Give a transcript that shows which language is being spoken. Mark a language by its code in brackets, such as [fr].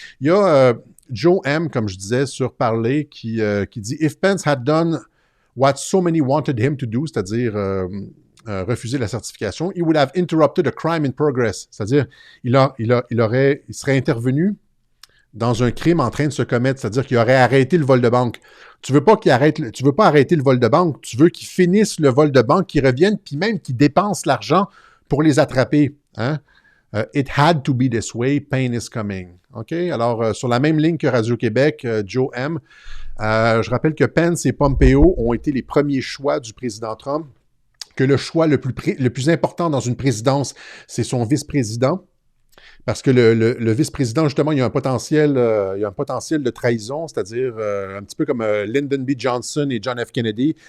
[fr] Il y a Joe M., comme je disais, sur Parler, qui dit « [en] If Pence had done what so many wanted him to do [fr] », c'est-à-dire refuser la certification, « [en] he would have interrupted a crime in progress [fr] », c'est-à-dire il serait intervenu dans un crime en train de se commettre, c'est-à-dire qu'il aurait arrêté le vol de banque. Tu veux pas arrêter le vol de banque, tu veux qu'il finisse le vol de banque, qu'il revienne, puis même qu'il dépense l'argent pour les attraper. Hein? [en] It had to be this way, pain is coming. [fr] OK? Alors, sur la même ligne que Radio-Québec, Joe M., je rappelle que Pence et Pompeo ont été les premiers choix du président Trump, que le choix le plus important dans une présidence, c'est son vice-président, parce que le vice-président, justement, il y a un potentiel de trahison, c'est-à-dire un petit peu comme Lyndon B. Johnson et John F. Kennedy.